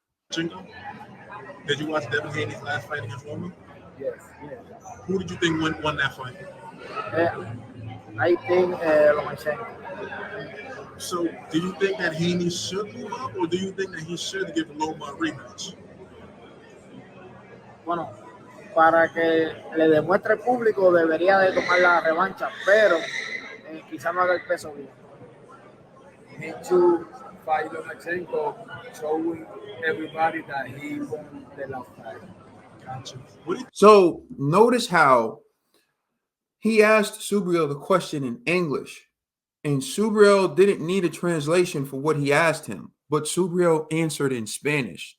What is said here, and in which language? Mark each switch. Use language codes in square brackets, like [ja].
[en] Did you watch Devin Haney's last fight against Loma? Yes. Who did you think won that fight? I think Lomachenko. So do you think that Haney should move up, or do you think that he should give Loma a rematch? [es] Bueno, para que le demuestre al público debería de tomar la revancha, pero quizás no haga el peso bien. [en] Need to fight Lomachenko, showing everybody that he won the last fight. Gotcha. So notice how he asked Subriel the question in English, and Subriel didn't need a translation for what he asked him, but Subriel answered in Spanish.